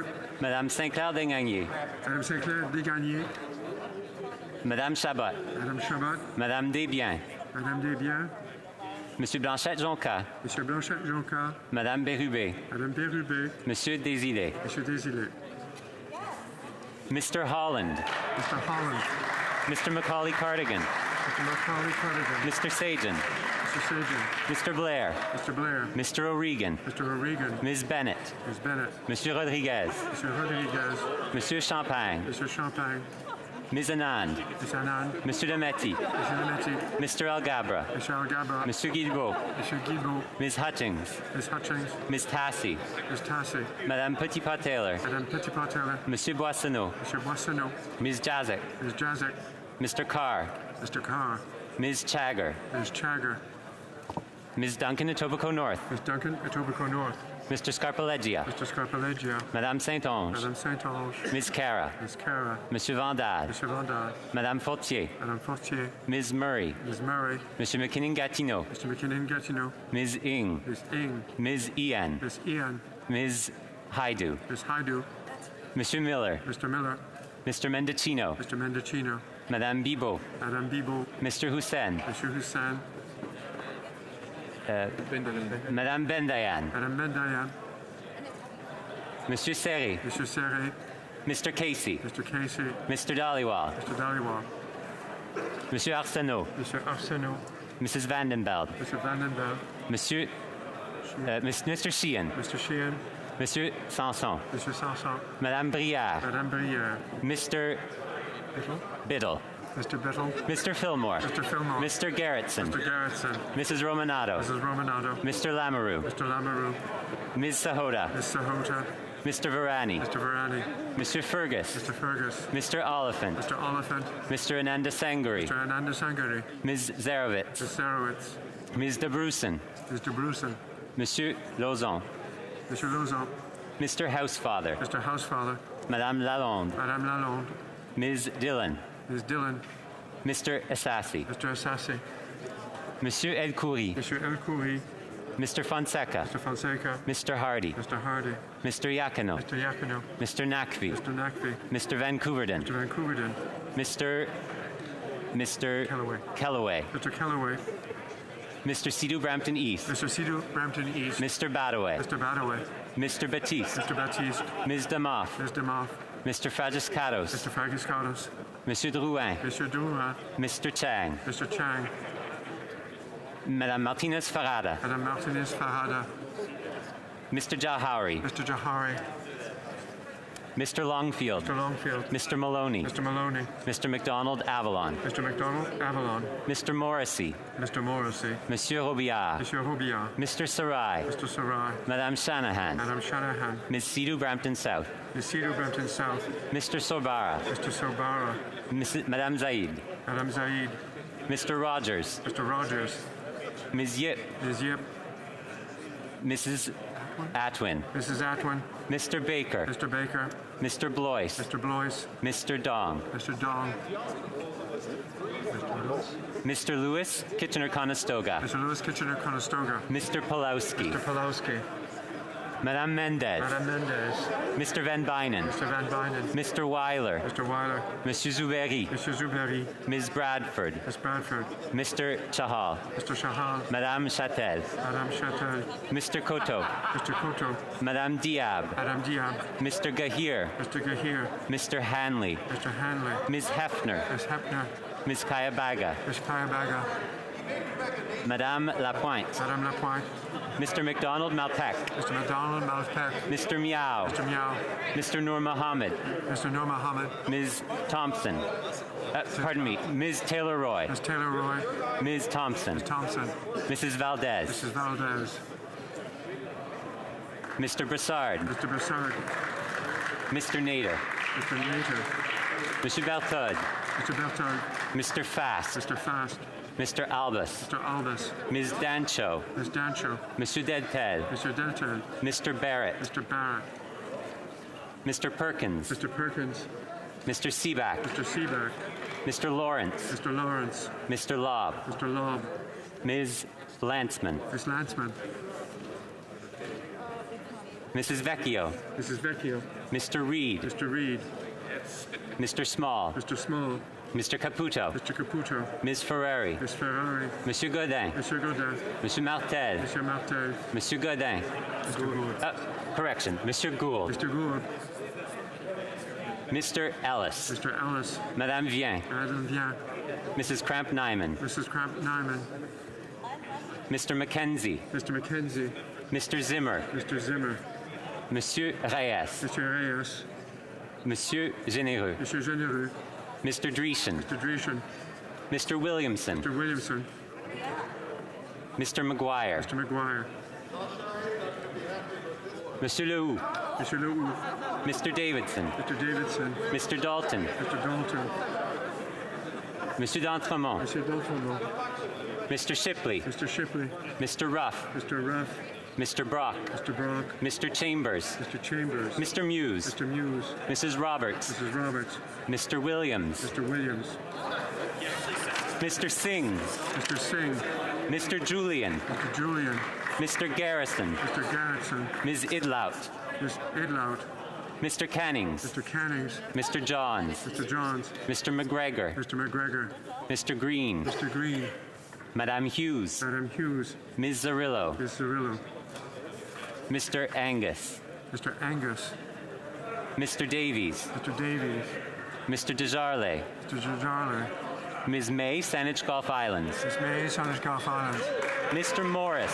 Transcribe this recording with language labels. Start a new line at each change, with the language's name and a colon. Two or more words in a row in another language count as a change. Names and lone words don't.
French: Madame Sinclair-Desgagnés. Madame Sinclair-Desgagnés. Madame Chabot. Madame Chabot. Madame Desbiens. Madame Desbiens. Monsieur Blanchette-Jonca. Monsieur Blanchette-Jonca. Madame Bérubé. Madame Bérubé. Monsieur Désilets. Monsieur Désilets.
English: Mr. Holland. Mr. Holland. Mr. Macaulay-Cardigan. Mr. Macaulay-Cardigan. Mr. Sajan. Mr. Sajan. Mr. Blair. Mr. Blair. Mr. O'Regan. Mr. O'Regan. Ms. Bennett. Ms. Bennett.
French: Monsieur Rodriguez. Monsieur Rodriguez. Monsieur Champagne. Monsieur Champagne.
English: Ms. Anand. Ms. Anand. Mr. Demetti. Mr. Demetti. Mr. Algabra. Mr. Algabra. Mr. Guilbeault. Mr. Guilbeault. Ms. Hutchings. Ms. Hutchings. Ms. Tassi. Ms. Tassi.
French: Madame Petitpas-Taylor. Madame Petitpas-Taylor. Monsieur Boissonneau. Monsieur Boissonneau. Ms. Jazik. Ms. Jazik.
English: Mr. Carr. Mr. Carr. Ms. Chagger. Ms. Chagger. Ms. Duncan, Etobicoke North. Ms. Duncan, Etobicoke North. Mr. Scarpaleggia. Mr. Scarpaleggia.
French: Madame Saint-Onge. Madame Saint-Onge. Ms. Cara. Ms. Cara. Monsieur Vandal. Monsieur Vandal. Madame Fortier. Madame Fortier. Ms. Murray. Ms. Murray. Monsieur McKinnon-Gatineau.
English: Mr. McKinnon-Gatineau. Ms. Ing. Ms. Ing. Ms. Ian. Ms. Ian. Ms. Haidu. Ms. Haidu.
French: Monsieur Miller.
English: Mr. Miller. Mr. Mendicino. Mr. Mendicino.
French: Madame Bibo. Madame Bibo.
English: Mr. Hussein. Mr. Hussein.
French: Madame Bendayan. Madame Bendayan. Monsieur Serré. Monsieur Serré.
English: Mr. Casey. Mr. Casey. Mr. Dhaliwal. Mr. Dhaliwal.
French: Monsieur Arsenault.
English: Mr. Arsenault. Mrs. Vandenbeld. Mr. Vandenbeld. Mr. Sheehan. Mr. Sheehan.
French: Monsieur Sanson.
English: Mr. Sanson.
French: Madame Brière. Madame Brière.
English: Mr. Biddle. Mr. Biddle. Mr. Fillmore. Mr. Fillmore. Mr. Garrettson. Mr. Garrettson. Mrs. Romanado. Mrs. Romanado. Mr. Lamoureux. Mr. Lamoureux. Ms. Sahota. Ms. Sahota. Mr. Varani. Mr. Varani. Mr. Fergus. Mr. Fergus. Mr. Oliphant. Mr. Oliphant. Mr. Ananda Sangari. Mr. Ananda Sangari. Ms. Zarowitz. Ms. Zarowitz. Ms. de Brusen. Ms. de Brusen.
French: Monsieur Lauzon.
English: Mr. Lauzon. Mr. Housefather. Mr. Housefather.
French: Madame Lalonde. Madame Lalonde.
English: Ms. Dillon. Ms. Dillon. Mr. Assassi. Mr. Assassi.
French: Monsieur El Khoury. Monsieur El Khoury.
English: Mr. Fonseca. Mr. Fonseca. Mr. Hardy. Mr. Hardy. Mr. Yakino. Mr. Yakino. Mr. Nakvi. Mr. Nakvi. Mr. Van Couverden. Mr. Van Couverden. Mr. Kellaway. Mr. Kellaway. Mr. Sidhu Brampton East. Mr. Sidhu Brampton East. Mr. Badaway. Mr. Badaway. Mr. Batiste. Mr. Batiste. Ms. Demoff. Ms. Demoff. Mr. Fragiscatos. Mr. Fragiscatos.
French: Monsieur Drouin. Monsieur Drouin.
English: Mr. Chang. Mr. Chang.
French: Madame Martinez Farada. Madame Martinez Farada.
English: Mr. Jahari. Mr. Jahari. Mr. Longfield. Mr. Longfield. Mr. Maloney. Mr. Maloney. Mr. McDonald Avalon. Mr. McDonald Avalon. Mr. Morrissey. Mr. Morrissey.
French: Monsieur Robillard. Monsieur Robillard.
English: Mr. Sarai. Mr. Sarai.
French: Madame Shanahan. Madame Shanahan.
English: Ms. Sidhu Brampton South. Ms. Sidhu Brampton South. Mr. Sorbara. Mr. Sorbara.
French: Madame Zaid. Madame Zaid.
English: Mr. Rogers. Mr. Rogers. Ms. Yip. Ms. Yip. Mrs. Atwin. Mrs. Atwin. Mr. Baker. Mr. Baker. Mr. Blois. Mr. Blois. Mr. Dong. Mr. Dong. Mr. Lewis Kitchener-Conestoga. Mr. Lewis Kitchener-Conestoga. Mr. Pulowski. Mr. Pulowski.
French: Madame Mendez. Madame Mendez.
English: Mr. Van Bynen. Mr. Van Bynen. Mr. Weiler. Mr. Weiler.
French: Monsieur Zuberi. Monsieur Zuberi.
English: Ms. Bradford. Ms. Bradford. Mr. Chahal. Mr. Chahal.
French: Madame Chatel. Madame Chatel.
English: Mr. Koto. Mr. Koto.
French: Madame Diab. Madame Diab.
English: Mr. Gahir. Mr. Gahir. Mr. Hanley. Mr. Hanley. Ms. Hefner. Ms. Hefner. Ms. Kayabaga. Ms. Kayabaga.
French: Madame Lapointe. Madame Lapointe.
English: Mr. McDonald Malpec. Mr. McDonald Malpec. Mr. Miao. Mr. Miao. Mr. Noor Mohammed. Mr. Noor Mohammed. Ms. Thompson. Pardon me. Ms. Taylor-Roy. Ms. Taylor-Roy. Ms. Thompson. Ms. Thompson. Mrs. Valdez. Mrs. Valdez. Mr. Brassard. Mr. Brassard. Mr. Nader. Mr. Nader. Mr. Berthod. Mr. Berthod. Mr. Fast. Mr. Fast. Mr. Albus. Mr. Albus. Ms. Dancho. Ms. Dancho.
French: Monsieur Deltel.
English: Mr. Deltel. Mr. Barrett. Mr. Barrett. Mr. Perkins. Mr. Perkins. Mr. Seaback. Mr. Seaback. Mr. Lawrence. Mr. Lawrence. Mr. Lobb. Mr. Lobb. Ms. Lantzman. Ms. Lantzman. Mrs. Vecchio. Mrs. Vecchio. Mr. Reed. Mr. Reed. Mr. Small. Mr. Small. Mr. Caputo. Mr. Caputo. Ms. Ferrari. Ms. Ferrari.
French: Monsieur Godin. Monsieur Godin. Monsieur Martel. Monsieur Martel. Monsieur Godin.
English: Mr. Gould.
French: Correction. Monsieur Gould.
English: Mr. Gould. Mr. Ellis. Mr. Ellis.
French: Madame Vien. Madame Vien.
English: Mrs. Cramp-Nyman. Mrs. Cramp-Nyman. Mr. Mackenzie. Mr. Mackenzie. Mr. Zimmer. Mr. Zimmer.
French: Monsieur Reyes. Monsieur Reyes. Monsieur Généreux. Monsieur Généreux.
English: Mr. Dreeshen. Mr. Dreeshen. Mr. Williamson. Mr. Williamson. Mr. McGuire. Mr. McGuire.
French: Monsieur Lehoux. Monsieur Lehoux.
English: Mr. Davidson. Mr. Davidson. Mr. Dalton. Mr. Dalton.
French: Monsieur d'Entremont. Monsieur d'Entremont.
English: Mr. Shipley. Mr. Shipley. Mr. Ruff. Mr. Ruff. Mr. Brock. Mr. Brock. Mr. Chambers. Mr. Chambers. Mr. Muse. Mr. Muse. Mrs. Roberts. Mrs. Roberts. Mr. Williams. Mr. Williams. Mr. Singh. Mr. Singh. Mr. Julian. Mr. Julian. Mr. Garrison. Mr. Garrison. Ms. Idlout. Ms. Idlout. Mr. Cannings. Mr. Cannings. Mr. Johns. Mr. Johns. Mr. McGregor. Mr. McGregor. Mr. Green. Mr. Green.
French: Madame Hughes. Madame Hughes.
English: Ms. Zarillo. Ms. Zarillo. Mr. Angus. Mr. Angus. Mr. Davies. Mr. Davies. Mr. Desjardins. Mr. Desjardins. Ms. May, Saanich Gulf Islands. Ms. May, Saanich Gulf Islands. Mr. Morris.